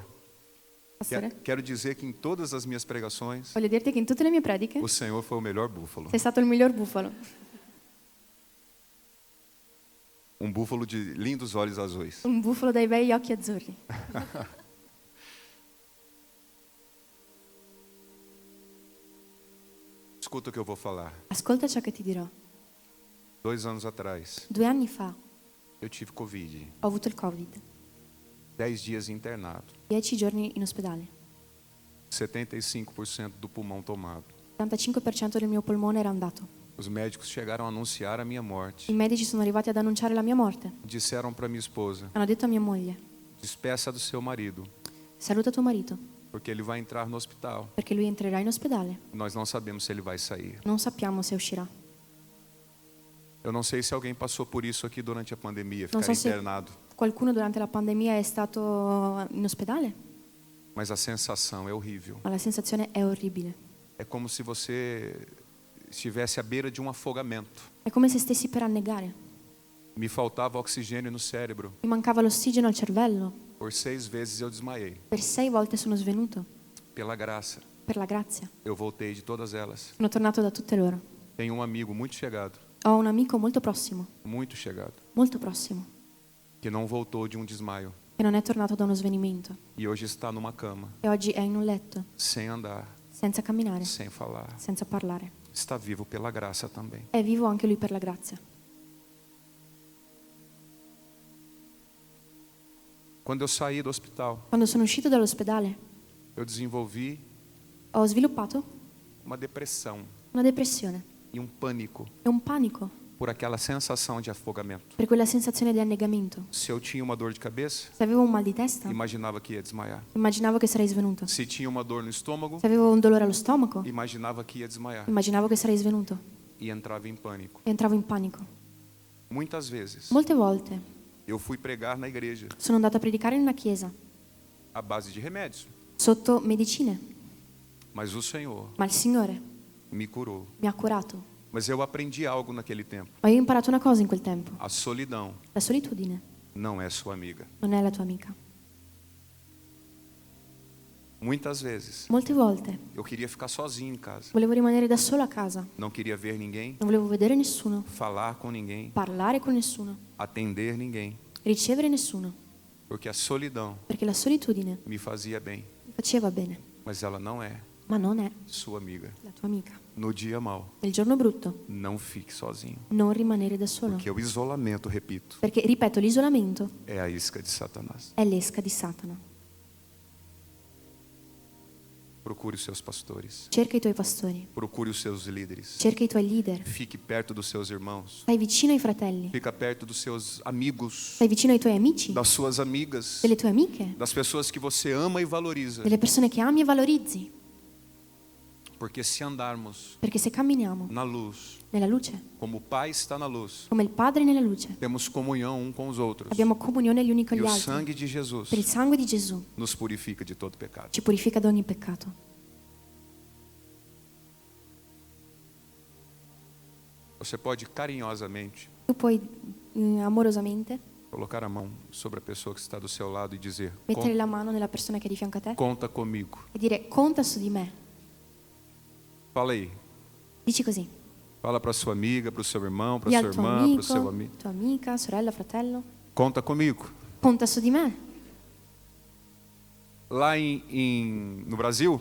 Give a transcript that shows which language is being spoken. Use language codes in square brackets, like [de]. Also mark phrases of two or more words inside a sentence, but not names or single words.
[it] Pastore, [pt] quero dizer que em todas as minhas pregações, [it] voglio dirti che in tutte le mie prediche [pt] o Senhor foi o melhor búfalo. [it] sei stato il miglior bufalo. [pt] Um búfalo de lindos olhos azuis. [it] Un bufalo dai bei occhi azzurri. [pt] Escuta o que eu vou falar. [it] Ascolta ciò che ti dirò. [pt] 2 anos atrás, [it] 2 anni fa [pt] eu tive Covid. [it] ho avuto il Covid. [pt] 10 dias internado. [it] 10 giorni in ospedale. [pt] 75% do pulmão tomado. [it] Il 75% del mio polmone era andato. [pt] Os médicos chegaram a anunciar a minha morte. [it] I medici sono arrivati ad annunciare la mia morte. [pt] Disseram para minha esposa: [it] Hanno detto a mia moglie: [pt] despeça do seu marido, [it] saluta tuo marito, [pt] porque ele vai entrar no hospital. [it] perché lui entrerà in ospedale. [pt] Nós não sabemos se ele vai sair. [it] Non sappiamo se uscirà. [pt] Eu não sei se alguém passou por isso aqui durante a pandemia, [it] Non [pt] ficar [it] so se [pt] internado. [it] qualcuno durante la pandemia è stato in ospedale, [pt] Mas a sensação é horrível. [it] ma la sensazione è orribile. [pt] É como se você estivesse à beira de um afogamento. [it] È come se stessi per annegare. [pt] Me faltava oxigênio no cérebro. [it] Mi mancava l'ossigeno al cervello. [pt] Por 6 vezes eu desmaiei. [it] Per 6 volte sono svenuto. [pt] Pela graça, [it] Per la grazia. [pt] eu voltei de todas elas. [it] Sono tornato da tutte loro. [pt] Tenho um amigo muito chegado, [it] Ho un amico molto prossimo, [pt] muito chegado, que não voltou de um desmaio [it] che non è tornato da uno svenimento [pt] e hoje está numa cama, [it] e oggi è in un letto, [pt] sem andar, [it] senza camminare, [pt] sem falar. [it] senza parlare. [pt] Está vivo pela graça também. [it] È vivo anche lui per la grazia. [pt] Quando eu saí do hospital, [it] Quando sono uscito dall'ospedale [pt] eu desenvolvi [it] ho sviluppato [pt] uma depressão [it] una depressione [pt] e um pânico. [it] e un panico. [pt] por aquela sensação de afogamento. [it] per quella sensazione di annegamento. [pt] Se eu tinha uma dor de cabeça, [it] Se avevo un mal di testa, [pt] imaginava que ia desmaiar. [it] immaginavo che sarei svenuto. [pt] Se tinha uma dor no estômago, [it] Se avevo un dolore allo stomaco, [pt] imaginava que ia desmaiar. [it] immaginavo che sarei svenuto [pt] E entrava em pânico. [it] e entravo in panico. [pt] Muitas vezes, [it] Molte volte [pt] eu fui pregar na igreja [it] sono andata a predicare in una chiesa [pt] à base de remédios, [it] sotto medicine, [pt] mas o Senhor [it] ma il Signore [pt] me curou. [it] mi ha curato. [pt] Mas eu aprendi algo naquele tempo. [it] Ma io ho imparato una cosa in quel tempo. [pt] A solidão [it] La solitudine [pt] não é sua amiga. [it] non è la tua amica. [pt] Muitas vezes, [it] Molte volte [pt] eu queria ficar sozinho em casa. [it] volevo rimanere da solo a casa, [pt] Não queria ver ninguém, [it] non volevo vedere nessuno, [pt] falar com ninguém, [it] parlare con nessuno, [pt] atender ninguém, [it] ricevere nessuno, [pt] porque a solidão [it] perché la solitudine [pt] me fazia bem, [it] mi faceva bene, [pt] mas ela não é [it] ma non è [pt] sua amiga. [it] la tua amica. [pt] No dia mau, [it] Nel giorno brutto [pt] não fique sozinho, [it] non rimanere da solo, [pt] porque o isolamento, repito, [it] perché, ripeto, l'isolamento [pt] é a isca de Satanás. [it] è l'esca di Satana. [pt] Procure os seus pastores, [it] Cerca i tuoi pastori, [pt] procure os seus líderes, [it] cerca i tuoi leader, [pt] fique perto dos seus irmãos, [it] stai vicino ai fratelli, [pt] fica perto dos seus amigos, [it] stai vicino ai tuoi amici, [pt] das suas amigas, [it] delle tue amiche, [pt] das pessoas que você ama e valoriza, [it] delle persone che ami e valorizzi, [pt] porque se andarmos [it] perché se camminiamo [pt] na luz, [it] nella luce, [pt] como o Pai está na luz, [it] come il Padre nella luce, [pt] temos comunhão um com os outros. [it] abbiamo comunione gli uni con [pt] E [it] gli [pt] o [it] altri. [pt] sangue de Jesus [it] Per il sangue di Gesù [pt] nos purifica de todo pecado. [it] ci purifica da ogni peccato. [pt] Você pode carinhosamente [it] Tu puoi amorosamente [pt] colocar a mão sobre a pessoa que está do seu lado e dizer: [it] mettere la mano nella persona che è di fianco a te [pt] conta comigo. [it] e dire conta su di me. [pt] Fala aí. [it] Dici così. [pt] Fala para sua amiga, para o seu irmão, para [it] Di [pt] a [it] al [pt] sua [it] tuo [pt] irmã, para o [it] amico, [pt] seu amigo. [it] tua amica, sorella, fratello. [pt] Conta comigo. [it] Conta su di me. [pt] Lá no Brasil,